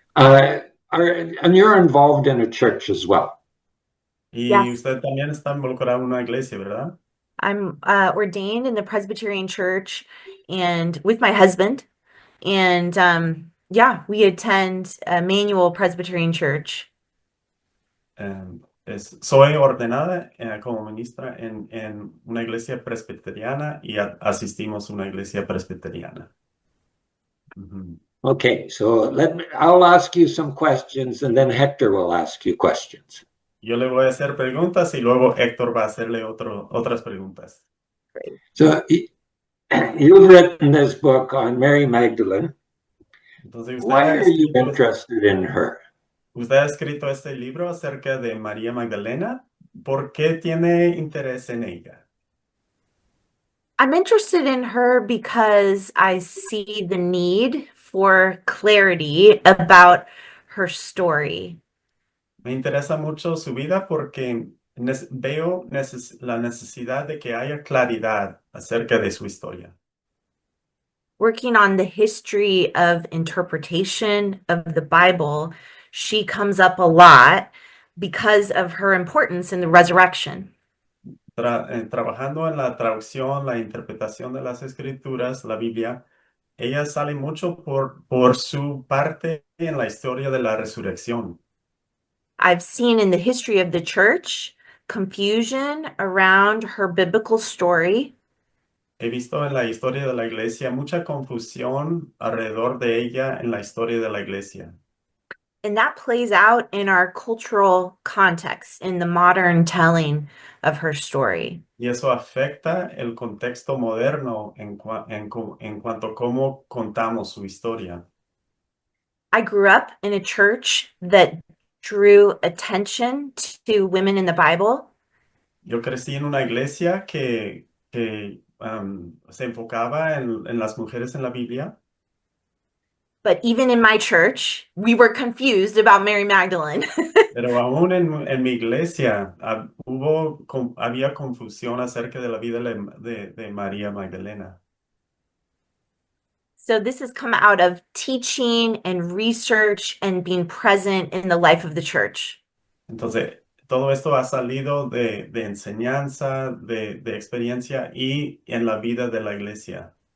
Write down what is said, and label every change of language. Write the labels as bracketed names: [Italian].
[English] And you're involved in a church as well. Y Yes. [Spanish] usted también está involucrado en una iglesia, ¿verdad? [English] I'm ordained in the Presbyterian Church and with my husband. And yeah, we attend Emmanuel Presbyterian Church. [Spanish] Soy ordenada como ministra en una iglesia presbiteriana y asistimos a una iglesia presbiteriana. Ujú. [English] Okay, so I'll ask you some questions and then Hector will ask you questions. [Spanish] Yo le voy a hacer preguntas y luego Héctor va a hacerle otras preguntas. [English] So you've written this book on Mary Magdalene. [Spanish] Entonces, [English] Why are you interested in her? [Spanish] usted ha escrito este libro acerca de María Magdalena. ¿Por qué tiene interés en ella? [English] I'm interested in her because I see the need for clarity about her story. [Spanish] Me interesa mucho su vida porque veo la necesidad de que haya claridad acerca de su historia. [English] Working on the history of interpretation of the Bible, she comes up a lot because of her importance in the resurrection. [Spanish] Trabajando en la traducción, la interpretación de las escrituras, la Biblia, ella sale mucho por su parte en la historia de la resurrección. [English] I've seen in the history of the church confusion around her biblical story. [Spanish] He visto en la historia de la iglesia mucha confusión alrededor de ella en la historia de la iglesia. [English] And that plays out in our cultural context, in the modern telling of her story. [Spanish] Y eso afecta el contexto moderno en cuanto a cómo contamos su historia. [English] I grew up in a church that drew attention to women in the Bible. [Spanish] Yo crecí en una iglesia que se enfocaba en las mujeres en la Biblia. [English] But even in my church, we were confused about Mary Magdalene. [Spanish] Pero aún en mi iglesia había confusión acerca de la vida de María Magdalena. [English] So this has come out of teaching and research and being present in the life of the church. [Spanish] Entonces, todo esto ha salido de enseñanza, de experiencia y en la vida de la iglesia.